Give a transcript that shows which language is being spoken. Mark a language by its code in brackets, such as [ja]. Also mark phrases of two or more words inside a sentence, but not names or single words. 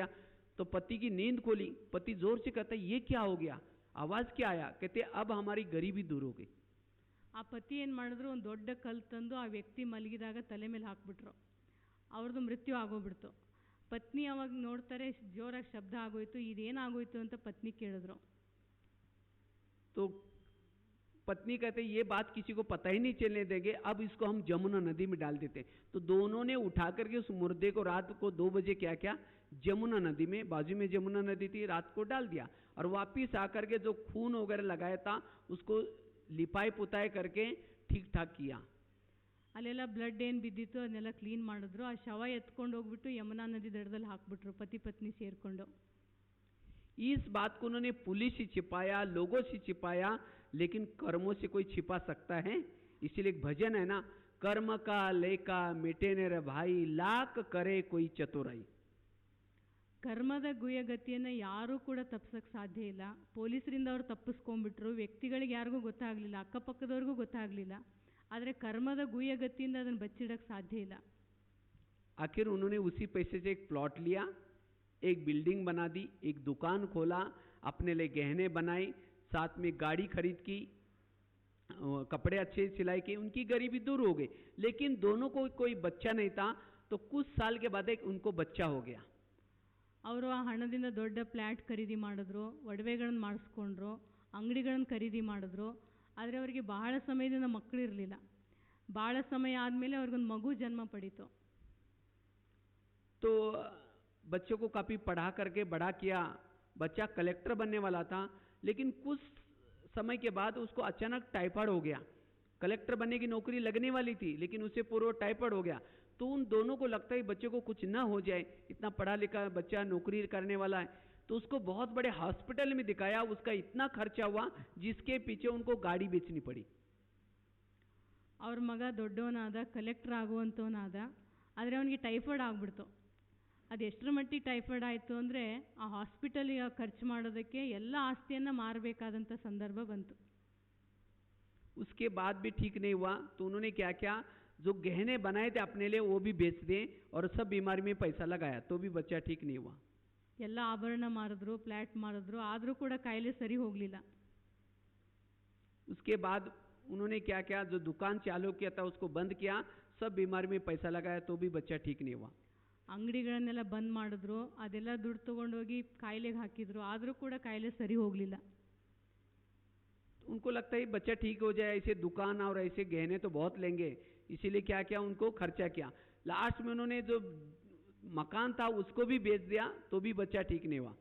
[hi] तो पति की नींद खोली, पति जोर से कहता ये क्या हो गया, आवाज़ क्या आया, कहते अब हमारी गरीबी दूर हो गई। [kn] ಆ ಪತಿ ಏನು ಮಾಡಿದ್ರು, ಒಂದು ದೊಡ್ಡ ಕಲ್ಲು ತಂದು ಆ ವ್ಯಕ್ತಿ ಮಲಗಿದಾಗ ತಲೆ ಮೇಲೆ ಹಾಕ್ಬಿಟ್ರು. ಅವ್ರದ್ದು ಮೃತ್ಯು ಆಗೋಗ್ಬಿಡ್ತು. ಪತ್ನಿ ಅವಾಗ ನೋಡ್ತಾರೆ, ಜೋರಾಗಿ ಶಬ್ದ ಆಗೋಯ್ತು, ಇದೇನಾಗೋಯ್ತು ಅಂತ ಪತ್ನಿ ಕೇಳಿದ್ರು. [hi] तो पत्नी कहते ये बात किसी को पता ही नहीं चलने देंगे, अब इसको हम जमुना नदी में डाल देते। तो दोनों ने उठा करके उस मुर्दे को रात को 2 बजे क्या क्या जमुना नदी में, बाजू में जमुना नदी थी, रात को डाल दिया और वापिस आकर के जो खून वगैरह लगाया था उसको लिपाई पुताई करके ठीक ठाक किया। [kn] ಅಲ್ಲೆಲ್ಲ ಬ್ಲಡ್ ಏನು ಬಿದ್ದಿತ್ತು ಅದನ್ನೆಲ್ಲ ಕ್ಲೀನ್ ಮಾಡಿದ್ರು. ಆ ಶವ ಎತ್ಕೊಂಡು ಹೋಗ್ಬಿಟ್ಟು ಯಮುನಾ ನದಿ ದಡದಲ್ಲಿ ಹಾಕ್ಬಿಟ್ರು, ಪತಿ ಪತ್ನಿ ಸೇರಿಕೊಂಡು. [hi] इस बात को उन्होंने पुलिस से छिपाया, लोगों से छिपाया, लेकिन कर्मों से कोई छिपा सकता है? इसीलिए एक भजन है ना, कर्म का लेका मिटे ने रे भाई, लाख करे कोई चतुराई। [kn] ಕರ್ಮದ ಗುಯಗತಿಯನ್ನು ಯಾರೂ ಕೂಡ ತಪ್ಪಿಸೋಕ್ಕೆ ಸಾಧ್ಯ ಇಲ್ಲ. ಪೊಲೀಸರಿಂದ ಅವರು ತಪ್ಪಿಸ್ಕೊಂಡ್ಬಿಟ್ರು, ವ್ಯಕ್ತಿಗಳಿಗೆ ಯಾರಿಗೂ ಗೊತ್ತಾಗಲಿಲ್ಲ, ಅಕ್ಕಪಕ್ಕದವ್ರಿಗೂ ಗೊತ್ತಾಗಲಿಲ್ಲ. ಆದರೆ ಕರ್ಮದ ಗುಯಗತಿಯಿಂದ ಅದನ್ನು ಬಚ್ಚಿಡಕ್ಕೆ ಸಾಧ್ಯ ಇಲ್ಲ. [hi] आखिर उन्होंने उसी पैसे से एक प्लॉट लिया, एक बिल्डिंग बना दी, एक दुकान खोला, अपने लिए गहने बनाए, साथ में गाड़ी खरीद की, कपड़े अच्छे सिलाई किए, उनकी गरीबी दूर हो गई। लेकिन दोनों को कोई बच्चा नहीं था, तो कुछ साल के बाद एक उनको बच्चा हो गया। [kn] ಅವರು ಆ ಹಣದಿಂದ ದೊಡ್ಡ ಫ್ಲ್ಯಾಟ್ ಖರೀದಿ ಮಾಡಿದ್ರು, ಒಡವೆಗಳನ್ನು ಮಾಡಿಸ್ಕೊಂಡ್ರು, ಅಂಗಡಿಗಳನ್ನು ಖರೀದಿ ಮಾಡಿದ್ರು. ಆದರೆ ಅವರಿಗೆ ಬಹಳ ಸಮಯದಿಂದ ಮಕ್ಕಳು ಇರಲಿಲ್ಲ. ಬಹಳ ಸಮಯ ಆದಮೇಲೆ ಅವ್ರಿಗೊಂದು ಮಗು ಜನ್ಮ ಪಡೀತು. [hi] तो बच्चों को काफ़ी पढ़ा करके बड़ा किया, बच्चा कलेक्टर बनने वाला था, लेकिन कुछ समय के बाद उसको अचानक टाइफाइड हो गया। कलेक्टर बनने की नौकरी लगने वाली थी, लेकिन उससे पूर्व टाइफाइड हो गया। तो उन दोनों को लगता है बच्चे को कुछ ना हो जाए, इतना पढ़ा लिखा बच्चा नौकरी करने वाला है। तो उसको बहुत बड़े हॉस्पिटल में दिखाया, उसका इतना खर्चा हुआ जिसके पीछे उनको गाड़ी बेचनी पड़ी। [kn] ಅವ್ರ ಮಗ ದೊಡ್ಡವನಾದ, ಕಲೆಕ್ಟರ್ ಆಗುವಂಥವನಾದ, ಆದರೆ ಅವನಿಗೆ ಟೈಫಾಯ್ಡ್ ಆಗಿಬಿಡ್ತು. ಅದು ಎಷ್ಟರ ಮಟ್ಟಿಗೆ ಟೈಫಾಯ್ಡ್ ಆಯಿತು ಅಂದರೆ ಆ ಹಾಸ್ಪಿಟಲಿಗೆ ಖರ್ಚು ಮಾಡೋದಕ್ಕೆ ಎಲ್ಲ ಆಸ್ತಿಯನ್ನು ಮಾರಬೇಕಾದಂಥ ಸಂದರ್ಭ ಬಂತು. [hi] उसके बाद भी ठीक नहीं हुआ, तो उन्होंने क्या किया, जो गहने बनाए थे अपने लिए वो भी बेच दिए और सब बीमारी में पैसा लगाया, तो भी बच्चा ठीक नहीं हुआ। [kn] ಎಲ್ಲ ಆಭರಣ ಮಾರಿದ್ರು, ಫ್ಲ್ಯಾಟ್ ಮಾರಿದ್ರು, ಆದರೂ ಕೂಡ ಕಾಯಿಲೆ ಸರಿ ಹೋಗಲಿಲ್ಲ. [hi] उसके बाद उन्होंने क्या किया, जो दुकान चालू किया था उसको बंद किया, सब बीमारी में पैसा लगाया, तो भी बच्चा ठीक नहीं हुआ। [kn] ಅಂಗಡಿಗಳನ್ನೆಲ್ಲ ಬಂದ್ ಮಾಡಿದ್ರು, ಅದೆಲ್ಲ ದುಡ್ಡು ತೊಗೊಂಡೋಗಿ ಕಾಯಿಲೆಗೆ ಹಾಕಿದ್ರು, ಆದರೂ ಕೂಡ ಕಾಯಿಲೆ ಸರಿ ಹೋಗಲಿಲ್ಲ. [hi] उनको लगता है बच्चा ठीक हो जाए, ऐसे दुकान और ऐसे गहने तो बहुत लेंगे, इसीलिए क्या किया, उनको खर्चा किया। लास्ट में उन्होंने जो मकान था उसको भी बेच दिया, तो भी बच्चा ठीक नहीं हुआ।